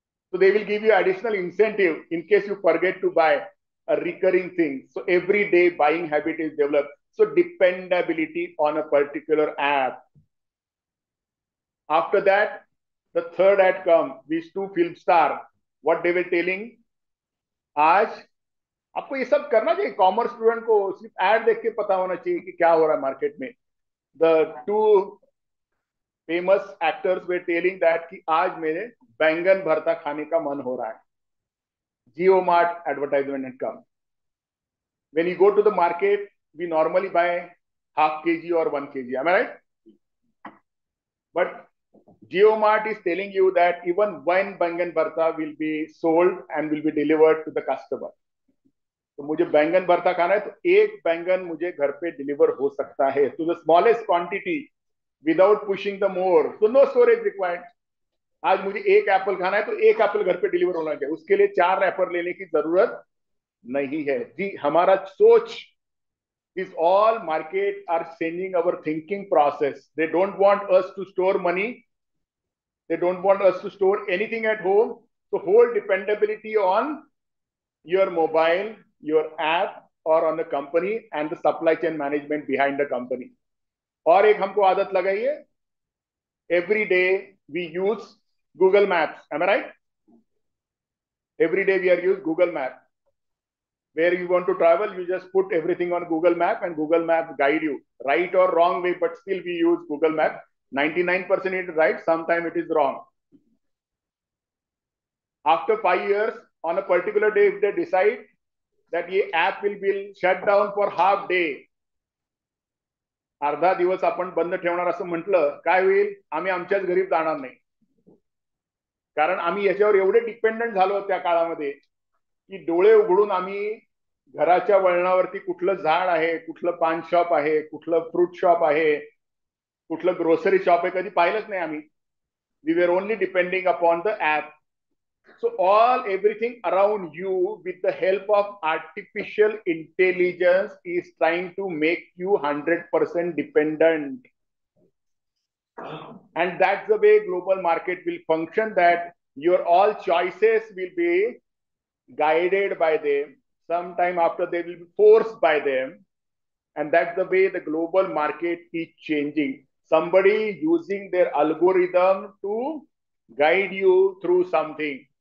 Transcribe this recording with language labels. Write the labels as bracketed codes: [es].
[en] So they will give you additional incentive in case you forget to buy a recurring thing. So every day buying habit is developed. So dependability on a particular app. After that, the third ad come, these two film star. What they were telling, [hi] आज आपको ये सब करना चाहिए. Commerce student को सिर्फ add देख के पता होना चाहिए कि क्या हो रहा है मार्केट में. [en] the two famous actors वे telling that [hi] कि आज मेरे बैंगन भरता खाने का मन हो रहा है. जियो mart advertisement and come. [en] When you go to the market we normally buy half kg or 1 kg. Am I right? But JioMart is telling you that even one bangan bharta will be sold and will be delivered to the customer. [hi] तो मुझे बैंगन भरता खाना है तो एक बैंगन मुझे घर पे डिलीवर हो सकता है [en] to the smallest quantity without pushing the more. So no storage required. [hi] आज मुझे एक एप्पल खाना है तो एक एप्पल घर पे डिलीवर होना चाहिए. उसके लिए 4 एप्पल लेने की जरूरत नहीं है. जी हमारा सोच [en] is all market are changing our thinking process. They don't want us to store money. They don't want us to store anything at home. So whole dependability on your mobile, your app, or on the company and the supply chain management behind the company. [hi] और एक हमको आदत लगाई है. [en] Every day we use Google Maps. Am I right? Every day we are use Google Maps. Where you want to travel, you just put everything on Google Map and Google Maps guide you. Right or wrong way, but still we use Google Map. 99% it is right, sometimes it is wrong. After 5 years, on a particular day, if they decide that ये app will be shut down for half day, [mr] अर्धा दिवस आपण बंद ठेवणार असं म्हटलं, काय होईल? आम्ही आमच्याच घरी जाणार नाही. कारण आम्ही याच्यावर एवढे डिपेंडंट झालो त्या काळामध्ये की डोळे उघडून आम्ही घराच्या वळणावरती कुठलं झाड आहे, कुठलं पान शॉप आहे, कुठलं फ्रूट शॉप आहे, कुठलं ग्रोसरी शॉप आहे कधी पाहिलंच नाही आम्ही. [en] We are only depending upon the app. So all everything around you with the help of artificial intelligence is trying to make you 100% dependent. And that's the way global market will function, that your all choices will be guided by them. Sometime after they will be forced by them. And that's the way the global market is changing. Somebody using their algorithm to guide you through something.